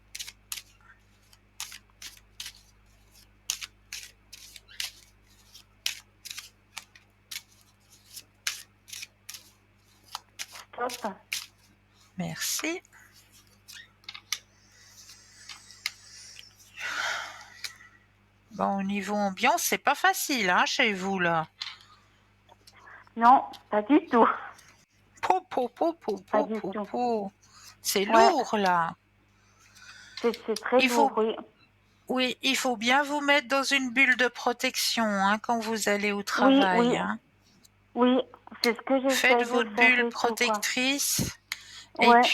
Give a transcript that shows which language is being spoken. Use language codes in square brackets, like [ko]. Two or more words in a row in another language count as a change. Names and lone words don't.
[fr] Stop. Merci. Bon, au niveau ambiance, c'est pas facile, hein, chez vous, là. Non, pas du tout. Po, po, po, po, Pas po, du po, tout. po. C'est Ouais, lourd, là. c'est très Il lourd, faut, oui. oui, il faut bien vous mettre dans une bulle de protection, hein, quand vous allez au Oui, travail, oui, hein. oui. C'est ce que Faites j'essaye de votre faire bulle et tout, quoi. protectrice. Et Ouais,